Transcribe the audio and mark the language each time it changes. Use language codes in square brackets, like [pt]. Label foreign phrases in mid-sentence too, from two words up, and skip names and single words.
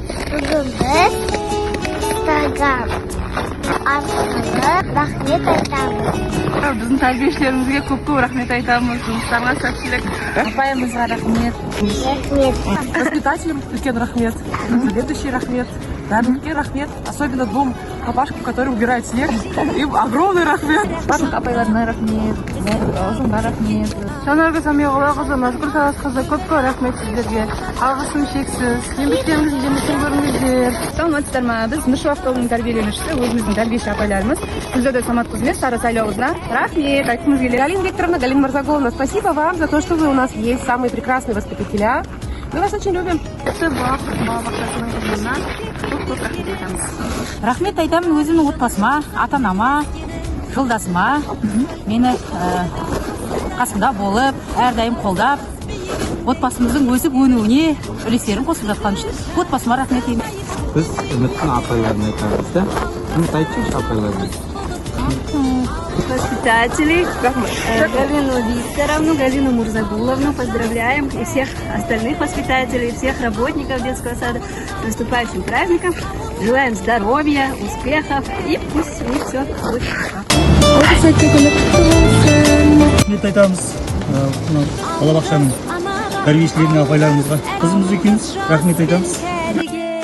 [kk] Бүгін біз Instagram арқылы рахмет айтамыз. Біздің тәрбиешілерімізге көп рахмет айтамыз. Жұмыстарына сәттілік. Апайымызға рахмет. Воспитателям үлкен рахмет. Заведующий рахмет. Бәрімізге рахмет. [ru] Особенно двум папашкам, которые убирают снег. Им огромный рахмет. [kk] Барлық апайларына рахмет. Ұзынға рахмет. Жанаргүл Самиғұлақызы, Назгүл Таласқызы, көп рахмет сіздерге. Алғысым шексіз. Еңбектеріңізді жемісін көріңіздер. Саламатсыздар ма? Біз Нұршыл автобусының тәрбиеленушісі, өзіміздің тәрбиеші апайларымыз. Гүлзада Самат қызмет, Сары Сайлауызына рахмет. Айтқымыз келеді. [ru] Галина Викторовна, Галина Марзаговна, спасибо вам за то, что вы у нас есть самые прекрасные воспитателя. Мы вас очень любим. [kk] Рахмет айтамын өзімнің отбасыма, ата-анама, жолдасыма, мені қасымда болып, әрдайым қолдап, отбасымыздың өсіп-өнуіне үлестерін қосып жатқан үшін отбасыма рахмет деймін. Біз үміттің апайларын айтамыз да. Үміт айтшы апайларын. [ru] Воспитателей, Галину Викторовну, Галину Мурзагуловну поздравляем и всех остальных воспитателей, всех работников детского сада с наступающим праздником. Желаем здоровья, успехов и пусть у них все будет хорошо. [kk] Рахмет айтамыз балабақшаның тәрбиешілеріне, апайларымызға. Қызымыз екеуміз рахмет айтамыз.